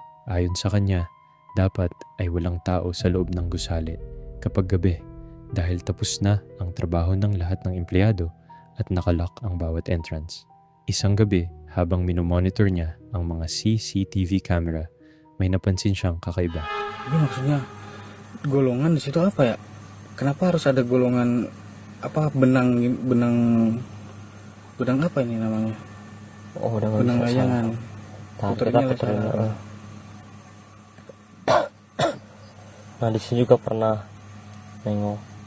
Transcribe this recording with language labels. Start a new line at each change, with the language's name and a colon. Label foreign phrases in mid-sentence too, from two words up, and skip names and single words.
Filipino: Ayon sa kanya, dapat ay walang tao sa loob ng gusali kapag gabi dahil tapos na ang trabaho ng lahat ng empleyado at nakalock ang bawat entrance. Isang gabi, habang minomonitor niya ang mga
English: CCTV camera,
Filipino: may napansin siyang kakaiba.
Indonesian: Ini maksudnya golongan di situ apa ya? Kenapa harus ada golongan apa benang apa ini namanya? Oh, udah nggak Benang bisa layangan. salah. Puternya Kita puterin. salah. Nah, di sini juga pernah nengok.